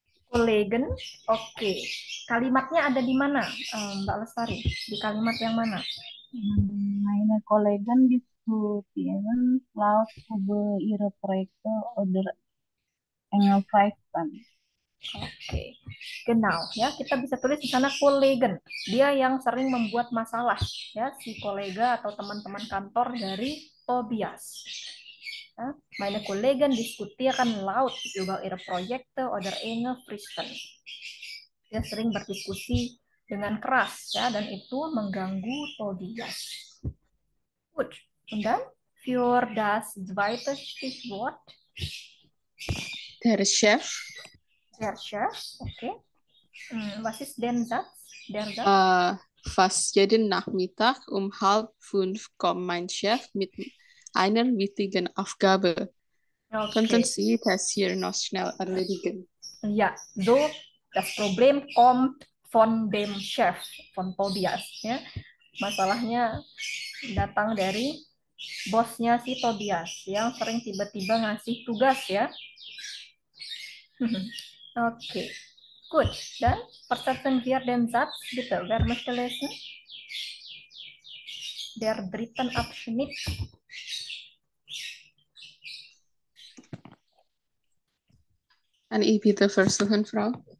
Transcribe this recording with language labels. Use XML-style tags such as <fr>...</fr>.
<id>Kollegen, oke. Kalimatnya ada di mana, Mbak Lestari? Di kalimat yang mana?</id> <de>meine Kollegen diskutieren laut über ihre Projekte oder enge Fristen.</de> <id>Oke, genau ya, kita bisa tulis di sana Kollegen. Dia yang sering membuat masalah ya, si kolega atau teman-teman kantor dari Tobias.</id> <de>Ja, meine Kollegen diskutieren laut über ihre Projekte oder enge Fristen.</de> <id>Dia sering berdiskusi dengan keras ya, dan itu mengganggu Tobias.</id> <de>Gut, und dann für das zweite Stichwort. Der Chef. Der Chef, okay. Was ist der Satz? Der Satz? Fast jeden Nachmittag um 4:30 kommt mein Chef mit einer wichtigen Aufgabe. Okay. Könnten Sie das hier noch schnell erledigen? Ja, so das Problem kommt von dem Chef, von Tobias. Ya.</de> <id>Masalahnya datang dari bosnya si Tobias yang sering tiba-tiba ngasih tugas ya.</id> <de>Oke, gut. Dan versetzen wir den Satz, bitte. Wer möchte lesen? Der dritten Abschnitt. Kann ich bitte versuchen, Frau?</de>